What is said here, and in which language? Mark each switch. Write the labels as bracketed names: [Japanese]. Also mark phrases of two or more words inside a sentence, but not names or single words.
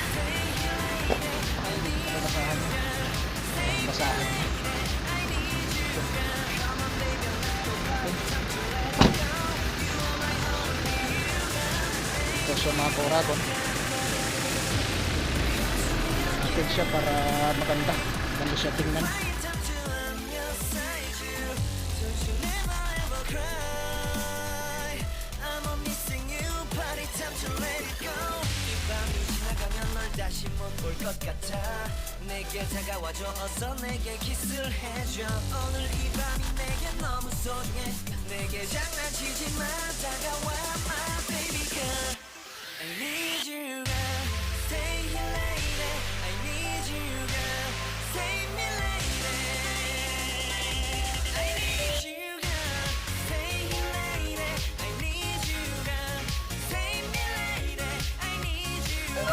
[Filipino] Basahan niya. Basahan niya. Ito siya mga kauragon. Natin siya para maganda. Maganda siya tingnan. [Korean] 다시 못 볼 것 같아 내게 다가와줘 어서 내게 키스를 해줘 오늘 이 밤이 내게 너무 소중해 내게 장난치지 마 다가와 [English] my baby girl I need you girl stay here lady I need you girl save me lady I need you girl stay here lady I need you girl save me lady I need you